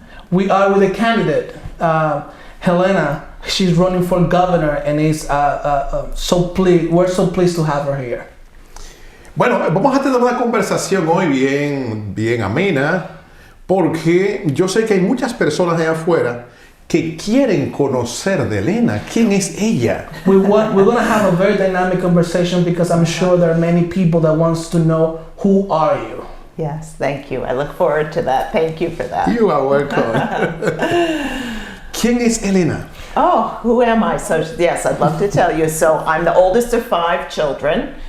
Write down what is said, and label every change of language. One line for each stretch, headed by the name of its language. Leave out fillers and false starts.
English: We are with a candidate, Helena. She's running for governor, and we're so pleased to have her here.
Spanish: Bueno, vamos a tener una conversación hoy bien amena, porque yo sé que hay muchas personas allá afuera que quieren conocer de Elena. ¿Quién es ella?
English: We're going to have a very dynamic conversation because I'm sure there are many people that wants to know who are you. Yes, thank you. I look forward to that. Thank you for that. You are welcome.
Spanish: ¿Quién es Elena?
English: Oh, who am I? So yes, I'd love to tell you. So I'm the oldest of 5 children.